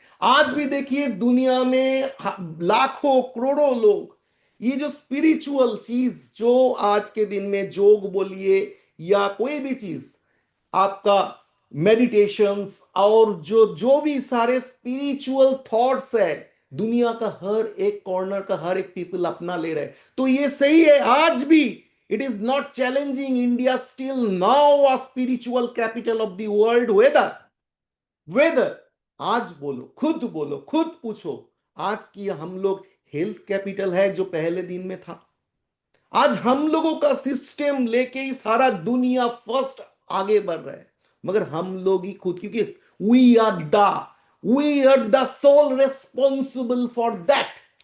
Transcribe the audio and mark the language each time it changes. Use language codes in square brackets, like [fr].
[hi] आज भी देखिए दुनिया में लाखों करोड़ों लोग ये जो स्पिरिचुअल चीज, जो आज के दिन में जोग बोलिए या कोई भी चीज, आपका मेडिटेशंस और जो जो भी सारे स्पिरिचुअल थॉट्स है, दुनिया का हर एक कॉर्नर का हर एक पीपल अपना ले रहे हैं। तो ये सही है, आज भी [en] it is not challenging India still now a spiritual capital of the world। whether [hi] आज बोलो, खुद पूछो, आज की हम लोग हेल्थ कैपिटल है जो पहले दिन में था? आज हम लोगों का सिस्टम लेके ही सारा दुनिया फर्स्ट आगे बढ़ रहा है, मगर हम लोग ही खुद, क्योंकि [en] We are the sole responsible for that.